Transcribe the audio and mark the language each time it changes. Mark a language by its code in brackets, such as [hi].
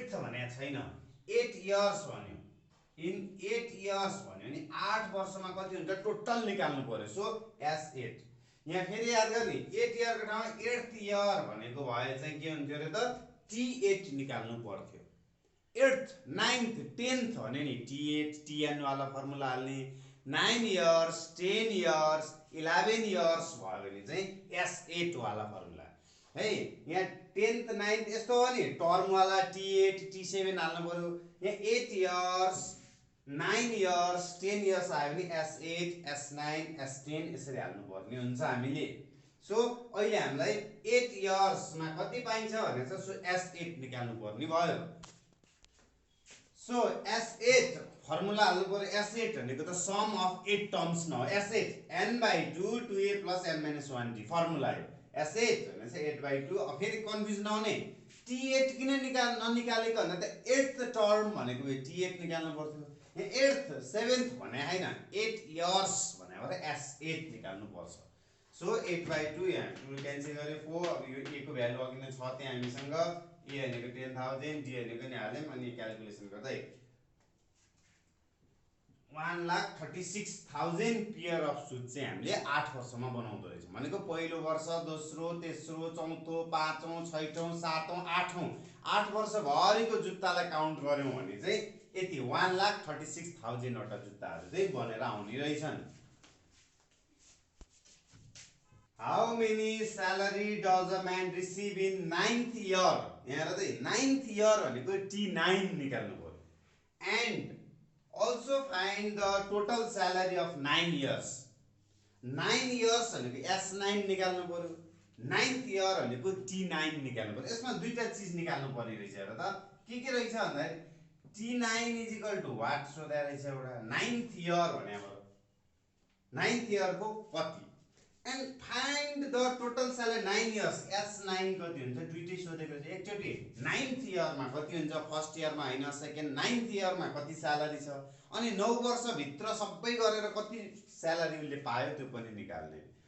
[ne] 8th भनेको छैन, 8 years भन्यो. इन 8 इयर्स भन्यो नि 8 वर्षमा कति हुन्छ टोटल निकाल्नु पर्यो. सो S8 यहाँ फेरि याद गर्ने 8 इयर को ठाउँमा 8th इयर भनेको भए चाहिँ के हुन्थ्यो रे त T8 निकाल्नु पर्थ्यो. 8th, 9th, 10th भन्यो नि T8, TN वाला फर्मुला हाल्ने. 9 इयर्स, 10 इयर्स, 11 इयर्स भयो भने चाहिँ S8 वाला फर्मुला है. यहाँ 10th, 9th यस्तो हो नि टर्म वाला T8, T7 हाल्नु पर्यो. यहाँ 8 इयर्स, 9 इयर्स, 10 इयर्स आयो भने S8, S9, S10 यसरी हाल्नु पर्ने हुन्छ हामीले. सो अहिले हामीलाई 8 इयर्समा कति पाइन्छ भनेर सो S8 निकाल्नु पर्ने भयो. सो S8 फर्मुला हाल्नु पर्यो. S8 भनेको त सम अफ 8 टर्म्स न हो. S8 n/2 2a + n-1d formula हो. S8 भने चाहिँ 8/2. अब फेरि कन्फ्युज नहुने T8 किन ननिकालेको भन्दा त 8th टर्म भनेको T8 निकाल्नु पर्थ्यो. 8th, 7th भने हैन 8 इयर्स भने भएर S8 निकाल्नु पर्छ. सो 8/2 यहाँ 2 क्यान्सल गरे 4. अब यो a को भ्यालु अघि नै छ त्यहाँ हामीसँग. a भनेको 10,000, d भनेको नि हाल्यौं अनि क्याल्कुलेसन गर्दै 1,36,000 पेयर अफ शूज चाहिँ हामीले 8 वर्षमा बनाउँदो रहेछ. भनेको पहिलो वर्ष, दोस्रो, तेस्रो, चौथो, पाँचौं, छैठौं, सातौं, आठौं 8 वर्ष भरिको जुत्तालाई काउन्ट गर्यौं भने चाहिँ यति 1,36,000 वटा जुत्ताहरू चाहिँ बनेर आउने रहेछन्. [en] How many salary does a man receive in 9th year. [ne] यहाँ हेर त 9th इयर भनेको T9 निकाल्नु पर्यो. [en] And also find the total salary of 9 years. 9 years [ne] भनेको S9 निकाल्नु पर्यो. 9th इयर भनेको T9 निकाल्नु पर्यो। यसमा दुईटा चीज निकाल्नु पर्ने रहेछ हेर त के रहेछ भन्दाखेरि T9 [en] is equal to what [ne] सोधा रहेछ एउटा 9th इयर भने हाम्रो 9th इयर को कति [en] and find the total salary 9 years [ne] S9 कति हुन्छ दुईटै सोधेको छ एकचोटी 9th इयरमा कति हुन्छ फर्स्ट इयरमा हैन सेकेन्ड 9th इयरमा कति स्यालेरी छ अनि 9 वर्ष भित्र सबै गरेर कति स्यालेरी उले पायो त्यो पनि निकाल्ने।